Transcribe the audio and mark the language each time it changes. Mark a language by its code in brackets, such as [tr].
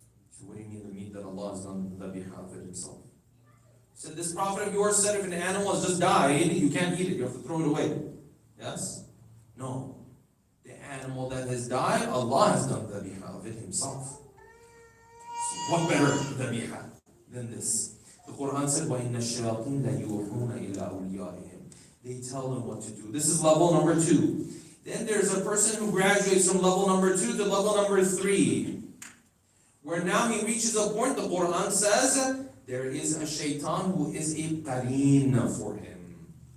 [en] So what do you mean the meat that Allah has done dhabiha of it himself? He said, this prophet of yours said if an animal has just died, you can't eat it. You have to throw it away. Yes? No. The animal that has died, Allah has done dhabiha of it himself. So what better dhabiha than this? The Quran said, [ar] وَإِنَّ الشَّيَاطِينَ لَيُوحُونَ إِلَىٰ أَوْلِيَائِهِمْ. [en] They tell them what to do. This is level number 2. Then there's a person who graduates from level number 2 to level number 3, where now he reaches a point, the Quran says, there is a shaitan who is a qareen for him.